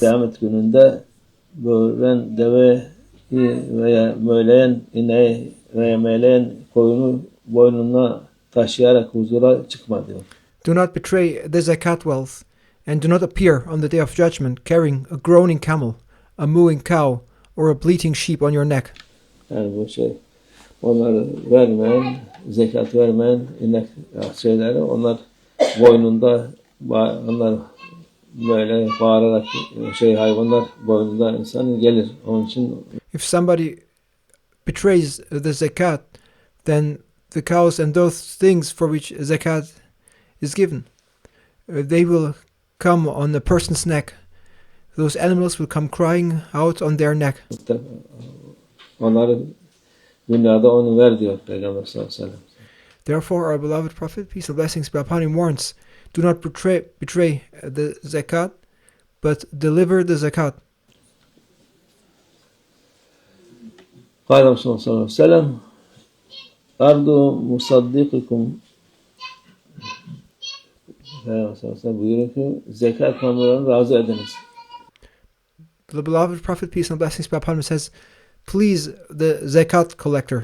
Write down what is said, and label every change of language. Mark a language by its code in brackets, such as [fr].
[tr] Kıyamet gününde böğüren deveyi veya möleyen ineği veya meleyen koyunu boynuna taşıyarak huzura çıkma diyor. [en] Do not betray the zakat wealth, and do not appear on the day of judgment carrying a groaning camel, a mooing cow, or a bleating sheep on your neck. [tr] Yani bu onları vermeyen, zekat vermeyen inek şeyleri, onlar boynunda, onlar böyle bağırarak hayvanlar boynunda insan gelir. Onun için [en] If somebody betrays the zakat, then the cows and those things for which zakat is given, they will come on the person's neck. Those animals will come crying out on their neck. [tr] onları dünyada onu ver diyor Peygamber sallallahu aleyhi ve sellem. [en] Therefore, our beloved Prophet, peace and blessings be upon him, warns, do not betray the zakat, but deliver the zakat. [ar] قال رسول الله صلى الله عليه وسلم أرض مصدقكم. [tr] Peygamber sallallahu aleyhi ve sellem buyuruyor ki zekat memurlarını razı ediniz. [en] The beloved Prophet, peace and blessings be upon him, says, please the zakat collector.